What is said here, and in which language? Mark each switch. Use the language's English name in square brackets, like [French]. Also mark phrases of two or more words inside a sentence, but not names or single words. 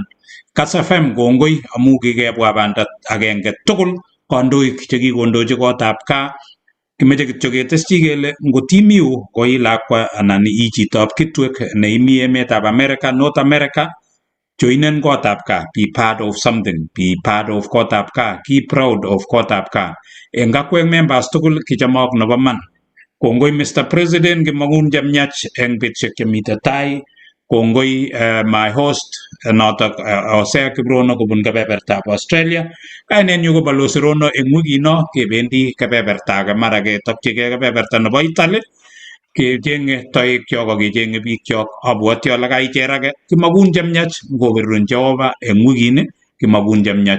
[Kalenjin] Kass FM kongoi amu kikebwa banda agenge tugul, kandoik chekikondochi Gotbgaa. Kimeche kityo keteschi kele ngotimiu ko ii lakwa anan ii chitab Kitwek neimi emetab America, North America, joinen Gotbgaa, [English] be part of something, be part of Gotbgaa, keep proud of Gotbgaa. [Kalenjin] Eng akwek members tugul kichomok nebo man. Kongoi Mr. President, kimagun jamnyach eng betusiek chemite tai. Kongoi [English] my host, [Kalenjin] notok Hosea Kibrono kubun kebebertab Australia. Kainenyu ko Balozi Rono eng wikino kebendi kebeberta age, mara ketokchigei kebeberta nebo Italy. Kechenge toekyok ak kechenge bikyok, abwoti ale kaicher age. Kimagun jamnyach ngobirun Jehova eng wikini, kimagun jamnyach.